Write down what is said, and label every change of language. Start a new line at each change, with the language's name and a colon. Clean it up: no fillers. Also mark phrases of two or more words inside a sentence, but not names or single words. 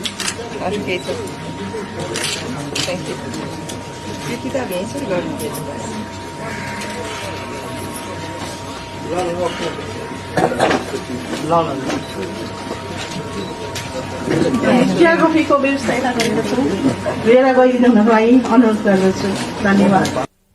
English: Thank you.
Portuguese: Eu que tá bem, você gosta de
Nepali: चिया कफीको व्यवस्था यता गरेको छौँ। लिएर गइदिनु हुनको लागि अनुरोध गर्दछु। धन्यवाद।